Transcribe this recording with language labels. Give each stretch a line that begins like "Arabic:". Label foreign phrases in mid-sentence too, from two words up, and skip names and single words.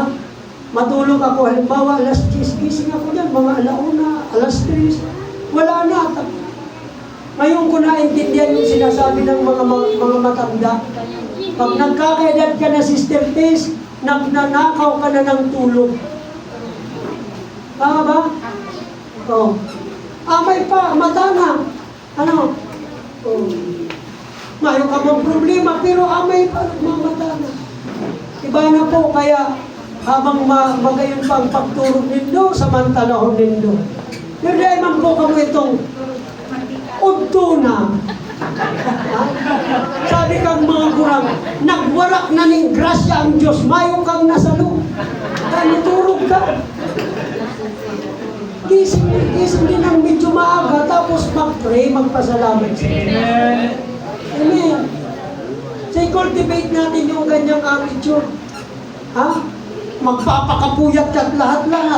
Filipino: Matulog ako, halimbawa, alas 10, gising ako dyan, mga alauna, alas 3, wala na. Ngayon ko naintindihan yung sinasabi ng mga matanda. Pag nagkakaedad ka na, Sister Tess, nagnanakaw ka na ng tulog. Tama ba? Oo.
Bikol: Amay pa, mata na. Ano? Oo. Mayo ka mong problema, pero amay pa, mamata na. Iba na po, kaya habang magayon pa ang pagturog nindo, samantalahon nindo. Pero dahil man po kamo itong udto na. Sabi kang mga kurang, nagwarak na ning grasya ang Diyos, mayo kang nasalo. Dahil turog ka.
Filipino: Gising din ang medyo maaga, tapos mag-pray, magpasalamat sa Diyos. Amen. So, cultivate natin yung ganyang attitude. Ha? Magpapakapuyat ka at lahat-lahat.